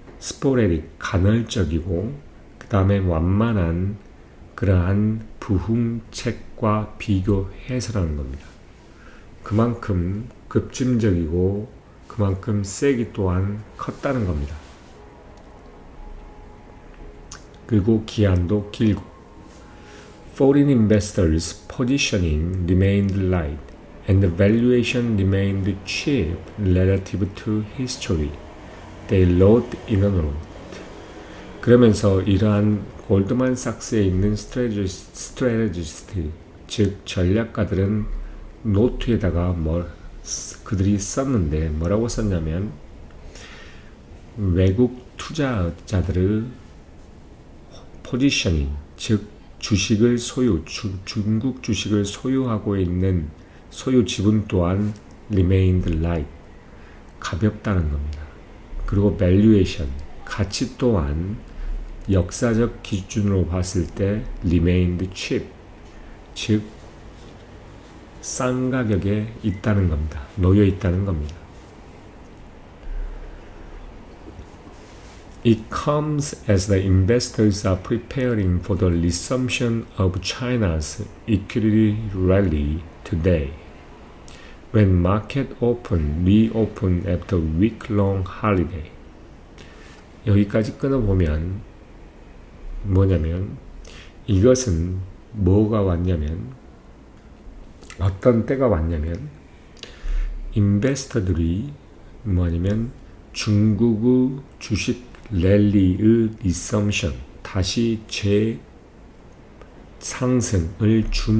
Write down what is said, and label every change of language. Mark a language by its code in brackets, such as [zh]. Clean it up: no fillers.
[ko] 스포레릭, 간헐적이고 그 다음에 완만한 그러한 부흥책과 비교해서라는 겁니다. 그만큼 급진적이고 그만큼 세기 또한 컸다는 겁니다. 그리고 기한도 길고 [en] Foreign investors' positioning remained light and the valuation remained cheap relative to history. They wrote in a note. [ko] 그러면서 이러한 골드만삭스에 있는 스트레테지스트, 즉 전략가들은 노트에다가 그들이 썼는데 뭐라고 썼냐면 외국 투자자들의 포지셔닝, 즉 주식을 중국 주식을 소유하고 있는 소유 지분 또한 [en] remained light, [ko] 가볍다는 겁니다. 그리고 valuation, 가치 또한 역사적 기준으로 봤을 때 [en] remained cheap, [ko] 즉 싼 가격에 있다는 겁니다. 놓여 있다는 겁니다. [en] It comes as the investors are preparing for the resumption of China's equity rally today, when market reopen after week-long holiday. [ko] 여기까지 끊어보면 뭐냐면 이것은 뭐가 왔냐면 어떤 때가 왔냐면 인베스터들이 뭐냐면 중국의 주식 랠리의 리썸션, 다시 재상승을